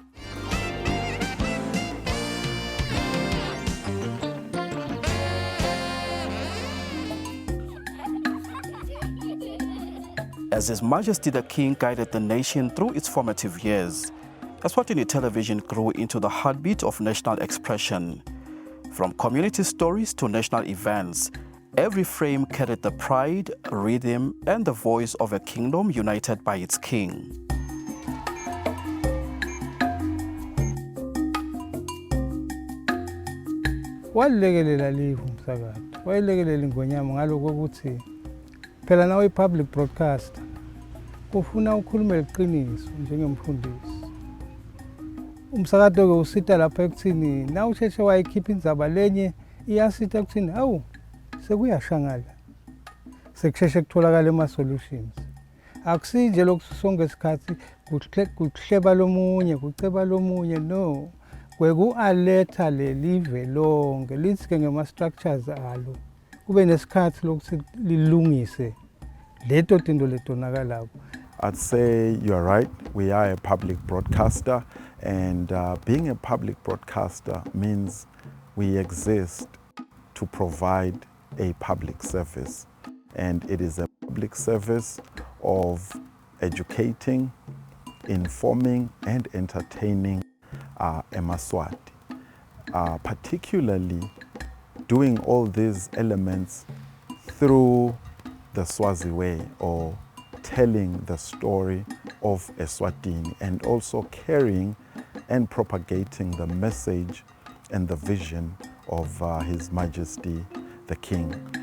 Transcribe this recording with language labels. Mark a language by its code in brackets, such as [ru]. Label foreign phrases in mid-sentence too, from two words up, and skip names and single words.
[en] As His Majesty the King guided the nation through its formative years, Eswatini television grew into the heartbeat of national expression. From community stories to national events, every frame carried the pride, rhythm, and the voice of a kingdom united by its king. [ss] Walekelela live umsakazo. Walekelela ingonyama ngaloko ukuthi phela nawe [en] public broadcaster [ss] ufuna ukukhuluma iqiniso njengemfundisi. Umsakazo ke usita lapha ekuthini na usheshe wayikhipha indzaba lenye iyasita ekuthini awu sekuyashangala. Sekusheshe kutholakala ama solutions. Akusinje lokusonke isikhathi kuhleba lomunye kuceba lomunye no. Kweku-aletha lelive lonke lithi ke ngema-structures alo kube nesikhathi lokuthi lilungise leto tinto letonakalayo. [en] I'd say you're right, we are a public broadcaster, and being a public broadcaster means we exist to provide a public service, and it is a public service of educating, informing, and entertaining Maswati, particularly doing all these elements through the Swazi way, or telling the story of Eswatini, and also carrying and propagating the message and the vision of His Majesty the King.